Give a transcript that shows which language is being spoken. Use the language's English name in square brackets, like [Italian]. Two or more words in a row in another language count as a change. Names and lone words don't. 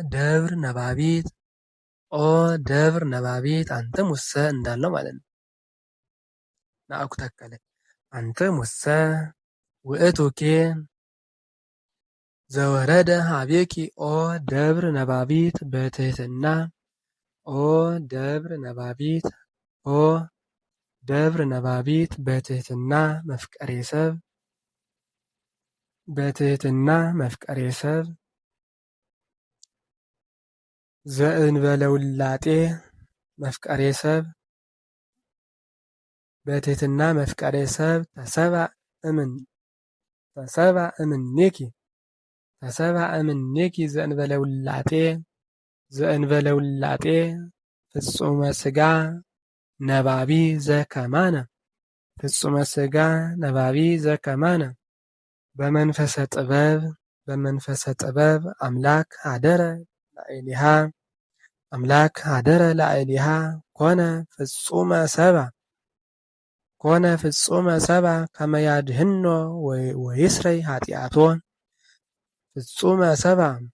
[Geez] ደብር ነባቢት አንተ ሙሰ [Amharic] እንዳለው ማለት ነው። [Geez] ናአኩ ተከለ አንተ ሙሰ ውእቱኬ ዘወረደ ሀቤኪ ኦ ደብር ነባቢት በትህትና ደብር ነባቢት በትህትና መፍቀሬ ሰብ ዘእንበለ ውላጤ መፍቀሬ ሰብ በትህትና መፍቀሬ ሰብ ተሰባ እምኔኪ ዘእንበለ ውላጤ ፍጹመ ሥጋ ነባቢ ዘከማነ በመንፈሰ ጥበብ አምላክ አደረ ላዕሌሃ አምላክ አደረ ላዕሌሃ ኮነ ፍጹመ ሰብአ ከመ ያድኅኖ ወይስረይ ኃጢአቶ ፍጹመ ሰብአ